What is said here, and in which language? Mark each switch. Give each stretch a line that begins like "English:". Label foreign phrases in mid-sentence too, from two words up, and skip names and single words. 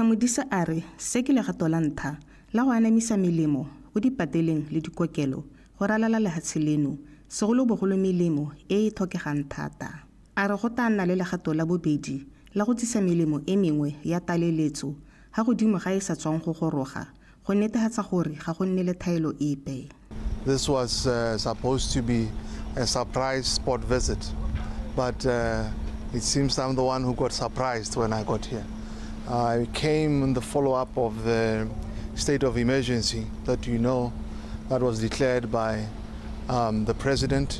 Tswana: Modise a re se ke legato la ntlha la go anamisa melemo go dipateleng le dikokelo go ralala le ga Tsheleno segolobogolo melemo e e tlhokegang thata. A re go tla nna le legato la bobedi la go tsisa melemo e mengwe ya taleletso ga godimo ga e sa tswang go goroga go netefatsa gore ga go nne le thaelo epe.
English: This was supposed to be a surprise sport visit, but it seems I'm the one who got surprised when I got here. I came in the follow-up of the state of emergency that that was declared by the president.